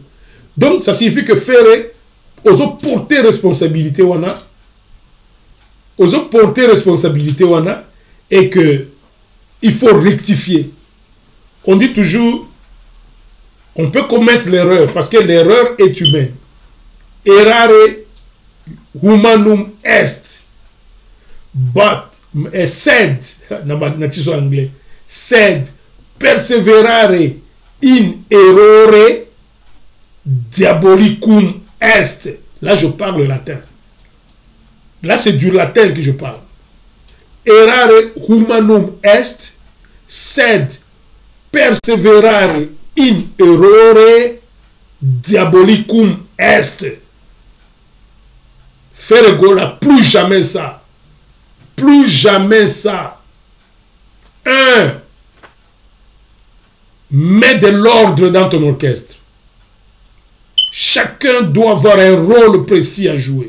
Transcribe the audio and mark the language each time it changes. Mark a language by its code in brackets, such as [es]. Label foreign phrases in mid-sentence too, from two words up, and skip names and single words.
[fr] Donc ça signifie que faire aux autres porter responsabilité et que il faut rectifier. On dit toujours, on peut commettre l'erreur parce que l'erreur est humaine. [la] Errare humanum est, but sed, [fr] dans anglais, [la] sed perseverare in errore diabolicum est. [fr] Là, je parle latin. Là, c'est du latin que je parle. [la] Errare humanum est, sed perseverare in errore diabolicum est. [fr] Ferregola, plus jamais ça. Plus jamais ça. Mets de l'ordre dans ton orchestre. Chacun doit avoir un rôle précis à jouer.